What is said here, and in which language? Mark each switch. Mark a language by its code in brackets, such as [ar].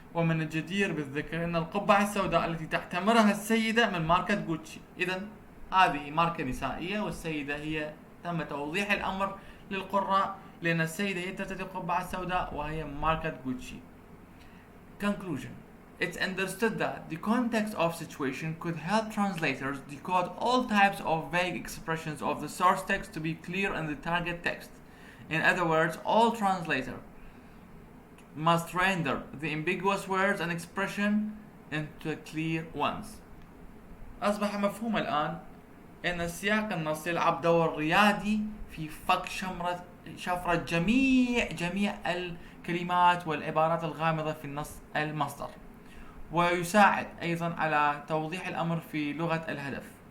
[ar] ومن الجدير بالذكر أن القبعة السوداء التي تحتمرها السيدة من ماركة جوتشي. إذا هذه ماركة نسائية والسيدة هي تم توضيح الأمر للقراء لأن السيدة هي ترتدي القبعة السوداء وهي ماركة جوتشي. [en] Conclusion: It's understood that the context of situation could help translators decode all types of vague expressions of the source text to be clear in the target text. In other words, all translators must render the ambiguous words and expression into clear ones. [ar] أصبح مفهوم الآن أن السياق النصي يلعب دور ريادي في فك شفرة جميع الكلمات والعبارات الغامضة في النص المصدر، ويساعد أيضا على توضيح الأمر في لغة الهدف.